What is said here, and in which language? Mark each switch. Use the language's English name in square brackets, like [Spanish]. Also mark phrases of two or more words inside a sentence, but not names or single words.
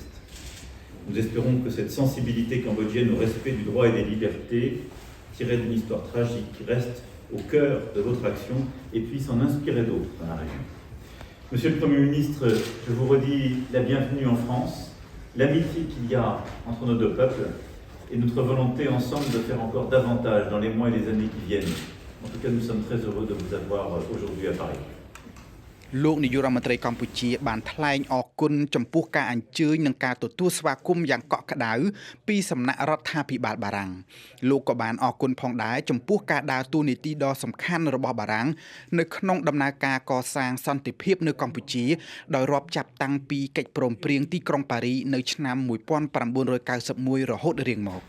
[French] Nous espérons que cette sensibilité cambodgienne au respect du droit et des libertés, tirée d'une histoire tragique, reste au cœur de votre action et puisse en inspirer d'autres dans la région. Monsieur le Premier ministre, je vous redis la bienvenue en France, l'amitié qu'il y a entre nos deux peuples et notre volonté ensemble de faire encore davantage dans les mois et les années qui viennent. En tout cas, nous sommes très heureux de vous avoir aujourd'hui à Paris. [Khmer] លោកនាយករដ្ឋមន្ត្រីកម្ពុជាបានថ្លែងអរគុណចំពោះការអញ្ជើញនិងការទទួលស្វាគមន៍យ៉ាងកក់ក្ដៅពីសំណាក់រដ្ឋាភិបាលបារាំងលោកក៏បានអរគុណផងដែរចំពោះការដើរតួនាទីដ៏សំខាន់របស់បារាំងនៅក្នុងដំណើរការកសាងសន្តិភាពនៅកម្ពុជាដោយរាប់ចាប់តាំងពីកិច្ចព្រមព្រៀងទីក្រុងប៉ារីនៅឆ្នាំ1991រហូតរៀងមក